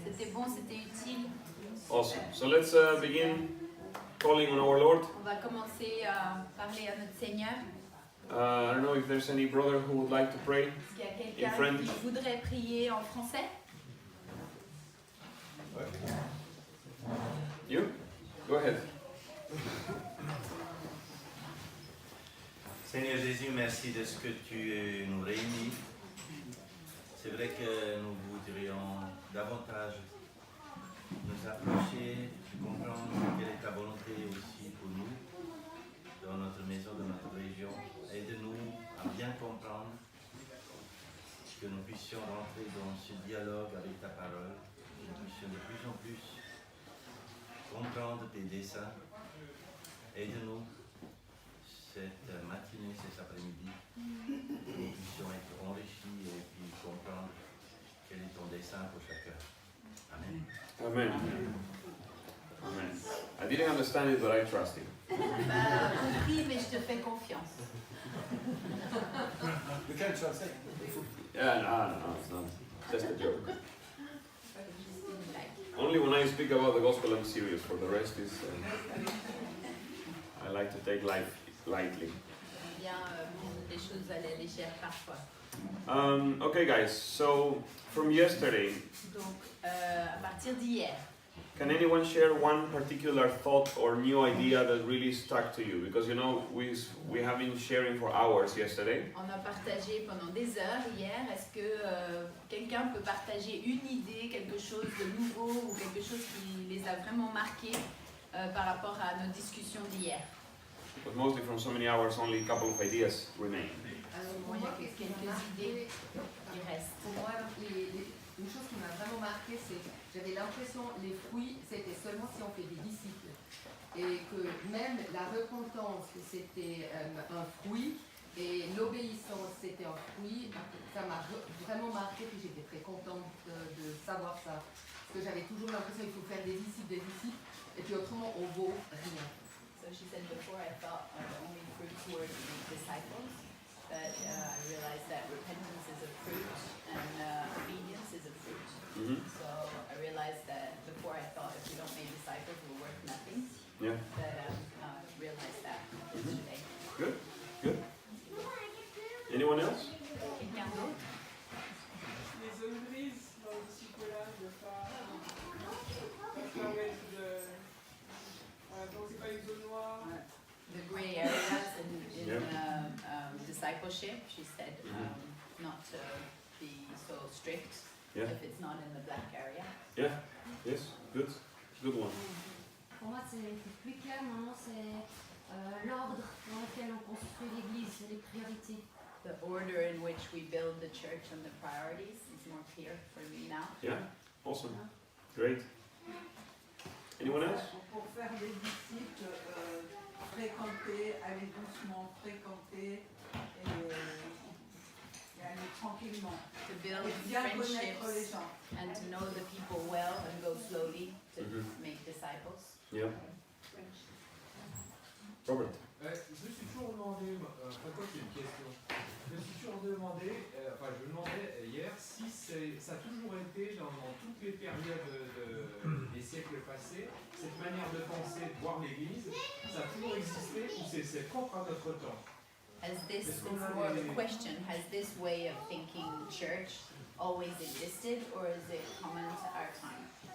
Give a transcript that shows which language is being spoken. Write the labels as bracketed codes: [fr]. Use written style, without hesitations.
[fr] c'était bon, c'était utile. [en] Awesome. So let's begin calling on our Lord. [fr] On va commencer à parler à notre Seigneur. [en] I don't know if there's any brother who would like to pray. [fr] Est-ce qu'il y a [en] In [fr] quelqu'un [en] French. [fr] qui voudrait prier en français? [en] You? Go ahead. [fr] Seigneur Jésus, merci de ce que tu nous réunis. C'est vrai que nous voudrions davantage nous approcher, comprendre quelle est ta volonté aussi pour nous, dans notre maison, dans notre région. Aide-nous à bien comprendre, que nous puissions rentrer dans ce dialogue avec ta parole, que nous puissions de plus en plus comprendre tes desseins. Aide-nous cette matinée, cet après-midi, que nous puissions être enrichis et puis comprendre quel est ton dessein pour chacun. Amen. Amen. Amen. [en] I didn't understand it, but I trust you. [fr] Bah, compris, mais je te fais confiance. [en] You can translate. Yeah, no, it's not. Just a joke. [fr] Juste une blague. [en] Only when I speak about the gospel I'm serious. For the rest is, I like to take life lightly. [fr] J'aime bien prendre des choses à la légère parfois. [en] Okay, guys. So from yesterday, [fr] Donc, à partir d'hier, [en] can anyone share one particular thought or new idea that really stuck to you? Because you know we have been sharing for hours yesterday. [fr] on a partagé pendant des heures hier. Est-ce que quelqu'un peut partager une idée, quelque chose de nouveau ou quelque chose qui les a vraiment marqués par rapport à nos discussions d'hier? [en] But mostly from so many hours, only a couple of ideas remain. [fr] Moi, il y a quelques idées qui restent. Pour moi, une chose qui m'a vraiment marqué, c'est que j'avais l'impression que les fruits, c'était seulement si on fait des disciples. Et que même la repentance, c'était un fruit, et l'obéissance, c'était un fruit. Ça m'a vraiment marqué, et j'étais très contente de savoir ça. Parce que j'avais toujours l'impression qu'il faut faire des disciples, et puis autrement, on vaut rien. [en] So she said before I thought the only fruits were disciples, but I realized that repentance is a fruit and obedience is a fruit. Mm-hmm. So I realized that before I thought if we don't make disciples we're worth nothing, Yeah. but I realized that yesterday. Good. Good. Anyone else? [fr] Quelqu'un d'autre? Les zones grises dans le disciple-là, de pas mettre de... donc c'est pas une zone noire. [en] The gray areas in discipleship, she said not to be so strict if it's not in the black area. Yeah. Yes. Good. Good one. [fr] Pour moi, c'est plus clair, maintenant, c'est l'ordre dans lequel on construit l'église, les priorités. [en] The order in which we build the church and the priorities is more clear for me now. Yeah. Awesome. Great. Anyone else? [fr] Pour faire des disciples, fréquenter, aller doucement, fréquenter et aller tranquillement. [en] To build [fr] Et bien connaître les [en] friendships [fr] gens. [en] and to know the people well and go slowly to make disciples. Yeah. Robert. [fr] Je me suis toujours demandé, enfin quoi c'est une question, je me suis toujours demandé, je me demandais hier si ça a toujours été dans toutes les périodes des siècles passés, cette manière de penser, de voir l'église, ça a toujours existé ou c'est propre à notre temps? [en] Has this, it's more of a question, has this way of thinking church always existed or is it common to our time?